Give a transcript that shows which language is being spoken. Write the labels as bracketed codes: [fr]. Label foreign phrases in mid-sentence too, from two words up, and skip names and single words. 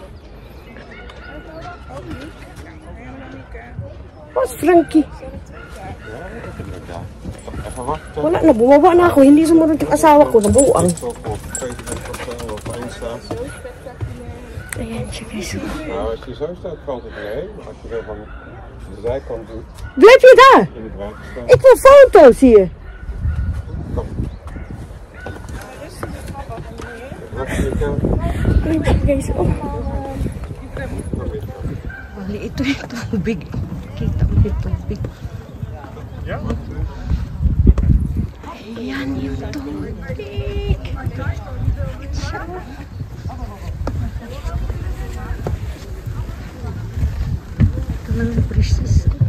[en] What's Frankie? [nl] Even wachten. [tl] Wala na, bumaba na ako. Hindi sumunod yung asawa ko. Nabuang. Ayan siya, guys. [nl] Nou, als je zo staat, valt het mee. Maar als je zo van de zijkant doet, Blijf je daar? in het water staan. Ik wil foto's hier. Kom. Wat is je kant? [tl] Ayan siya, guys. Oh. [nl] Kom weer. [tl] Wali, ito yung tubig. Kita mo yung tubig. [nl] Ja? [tl] Ayan yung tubig. Ito lang ang precious.